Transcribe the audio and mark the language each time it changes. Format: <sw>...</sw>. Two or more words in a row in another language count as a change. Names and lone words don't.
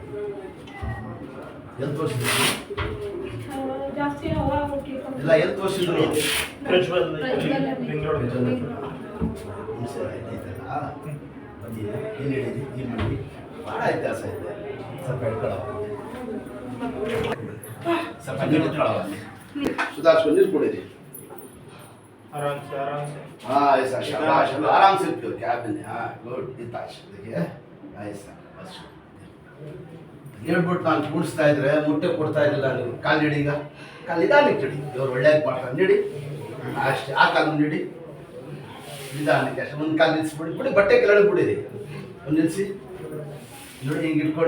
<kn>ಎಲ್ಲಿ ತೋರಿಸಿದ್ರು? ಇಲ್ಲ, ಎಲ್ಲಿ ತೋರಿಸಿದ್ರು? ಬನ್ನಿ, ಏನು ಹೇಳಿದ್ರಿ? ಈ ಮಾಡಿ ಭಾಳ ವ್ಯತ್ಯಾಸ ಇದೆ. ಸ್ವಲ್ಪ ಹಿಡ್ಕೊಳ್ಳೋ, ಸ್ವಲ್ಪ ನೀರು ಇಟ್ಕೊಳ್ಳೋ. ಸುಧಾರಿಸ್ಕೊಂಡು ನೀರು ಕೊಡಿರಿ.</kn> <hi>हाँ ऐसा शाबाश, आराम से पियो कैबिन में. हाँ गुड, इताश देखिए ऐसा बस.</hi> <kn>ಹೇಳ್ಬಿಟ್ಟು ನಾನು ಕೂಡಿಸ್ತಾ ಇದ್ರೆ ಮುಟ್ಟೆ ಕೊಡ್ತಾ ಇರಲಿಲ್ಲ. ನೀವು ಕಾಲು ನೀಡಿ, ಈಗ ಕಾಲು ನಿಧಾನಕ್ಕೆ ಇಡಿ. ಇವ್ರು ಒಳ್ಳೇದು ಮಾಡ್ತಾರೆ, ನೀಡಿ ಅಷ್ಟೇ. ಆ ಕಾಲು ನೀಡಿ ನಿಧಾನಕ್ಕೆ ಅಷ್ಟೇ. ಒಂದು ಕಾಲು ನಿಲ್ಲಿಸ್ಬಿಡಿ, ಬಿಡಿ ಬಟ್ಟೆ ಕೆಳಗೆ ಬಿಡಿರಿ. ಒಂದು ನಿಲ್ಲಿಸಿ ನೋಡಿ, ಹಿಂಗೆ ಇಟ್ಕೊಡಿ.</kn>